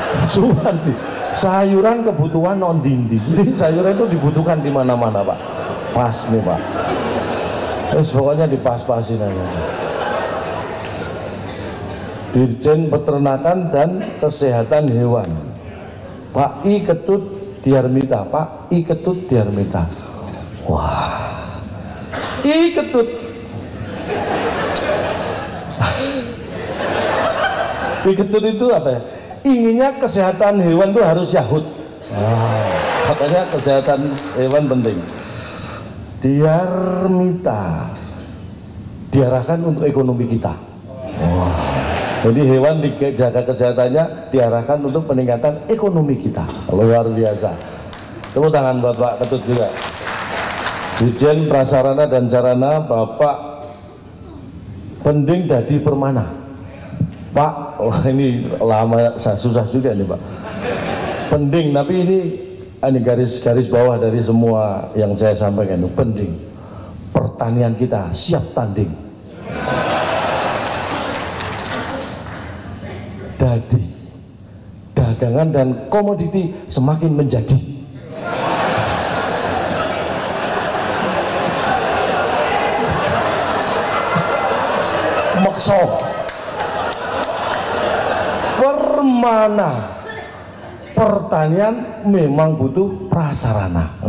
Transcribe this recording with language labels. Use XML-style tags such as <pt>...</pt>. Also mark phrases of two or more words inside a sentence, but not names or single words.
<id>Suwanti, sayuran kebutuhan non dindi. Jadi sayuran itu dibutuhkan di mana-mana Pak. Pas nih Pak. Terus pokoknya dipas-pasin aja. Dirjen Peternakan dan Kesehatan Hewan, Pak I Ketut Diarmita, Pak I Ketut Diarmita. Wah, I Ketut. I Ketut itu apa ya? Inginnya kesehatan hewan itu harus yahut. Makanya kesehatan hewan penting. Diarmita diarahkan untuk ekonomi kita. Jadi hewan dijaga kesehatannya diarahkan untuk peningkatan ekonomi kita. Luar biasa. Tepuk tangan buat Pak Ketut juga. Dirjen Prasarana dan Sarana Bapak Pending Dadi Permana. Pak, oh ini lama susah juga nih Pak. Pending, tapi ini garis bawah dari semua yang saya sampaikan. Pending. Pertanian kita siap tanding. Dadi, dagangan dan komoditi semakin menjadi. Makso Permana, pertanian memang butuh prasarana.</id>